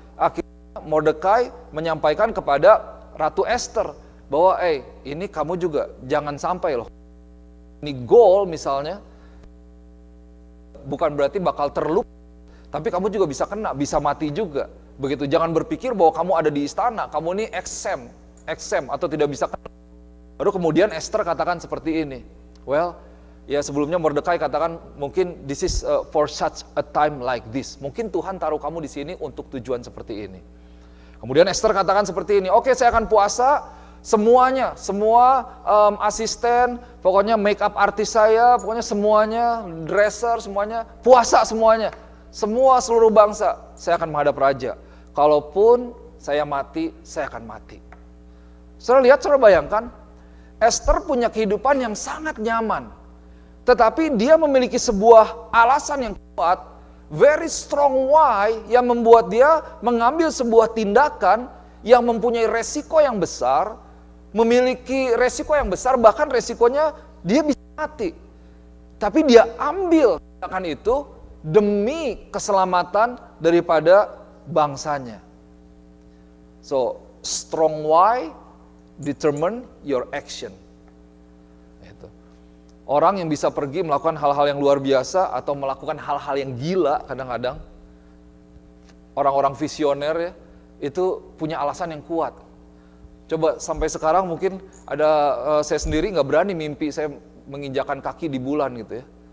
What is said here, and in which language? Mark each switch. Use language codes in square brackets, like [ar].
[id] Akhirnya Mordekai menyampaikan kepada Ratu Esther bahwa ini kamu juga jangan sampai loh. Ini goal misalnya, bukan berarti bakal terluka, tapi kamu juga bisa kena, bisa mati juga. Begitu, jangan berpikir bahwa kamu ada di istana, kamu ini exempt atau tidak bisa kena. Baru kemudian Esther katakan seperti ini. Ya sebelumnya Mordekai katakan mungkin [en] this is for such a time like this. [id] Mungkin Tuhan taruh kamu di sini untuk tujuan seperti ini. Kemudian Esther katakan seperti ini. Oke, saya akan puasa semuanya, semua asisten, pokoknya make up artis saya, pokoknya semuanya, dresser semuanya, puasa semuanya. Semua seluruh bangsa, saya akan menghadap raja. Kalaupun saya mati, saya akan mati. Saudara lihat, saudara bayangkan, Esther punya kehidupan yang sangat nyaman. Tetapi dia memiliki sebuah alasan yang kuat, [en] very strong why, [id] yang membuat dia mengambil sebuah tindakan yang mempunyai resiko yang besar, memiliki resiko yang besar, bahkan resikonya dia bisa mati. Tapi dia ambil tindakan itu demi keselamatan daripada bangsanya. [en] So, strong why determine your action. [id] Orang yang bisa pergi melakukan hal-hal yang luar biasa atau melakukan hal-hal yang gila kadang-kadang, orang-orang visioner ya, itu punya alasan yang kuat. Coba sampai sekarang mungkin ada saya sendiri nggak berani mimpi saya menginjakan kaki di bulan gitu ya.